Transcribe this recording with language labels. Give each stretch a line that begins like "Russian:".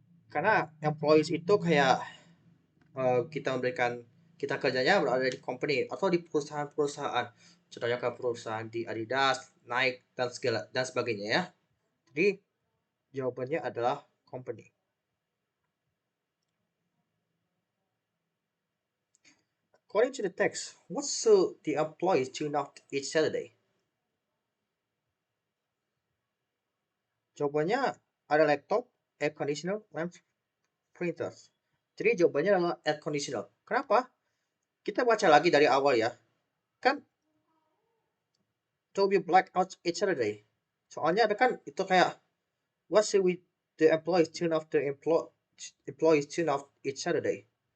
Indonesian: Karena employees itu kayak kita kerjanya berada di company atau di perusahaan-perusahaan. Contohnya ke perusahaan di Adidas, Nike dan sebagainya ya. Jadi jawabannya adalah company.
English: According to the text, what should the employees tune out each Saturday?
Indonesian: Jawabannya ada laptop, air conditioner, lamps, printers. Jadi jawabannya adalah air conditioner. Kenapa? Kita baca lagi dari awal ya.
English: Kan to be blackout each Saturday.
Indonesian: Soalnya ada kan itu kayak
English: what should the employees tune off employees tune off each Saturday?